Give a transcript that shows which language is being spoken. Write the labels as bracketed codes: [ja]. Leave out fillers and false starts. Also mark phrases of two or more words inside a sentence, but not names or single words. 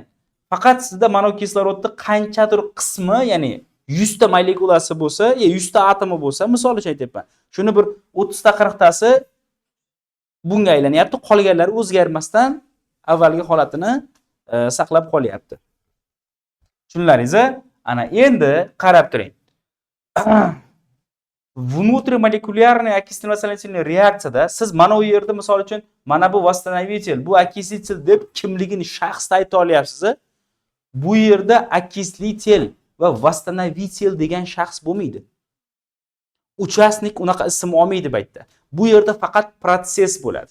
[uz] Faqat sizda mana kislorodning qanchadir qismi, ya'ni 100 ta molekulasi bo'lsa, 100 ta atomi bo'lsa, misol uchun aytyapman. Shuni bir 30 ta 40 tasi bunga aylanyapti, qolganlari o'zgarmasdan avvalgi holatini saqlab qolyapti. Tushunlaringiz-a? Ana endi qarab turing. [ru] Внутримолekулярный окислительный [uz] reaksiyada siz mana u yerda misol uchun mana bu восстановитель, bu окислитель deb kimligini shaxsda ayta olyapsiz. Bu yerda окислитель va восстановитель degan shaxs bo'lmaydi. Uchasnik unaqa ism olmaydi bu yerda. Bu yerda faqat proses bo'ladi.